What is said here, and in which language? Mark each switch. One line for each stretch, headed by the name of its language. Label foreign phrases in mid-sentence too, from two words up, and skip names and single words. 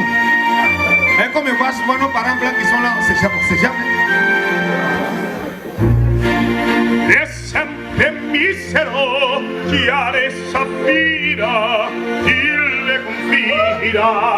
French: Et comme je vois souvent nos parents blancs qui sont là, on sait jamais.
Italian: E sempre misero chi adesso affida, chi le confida,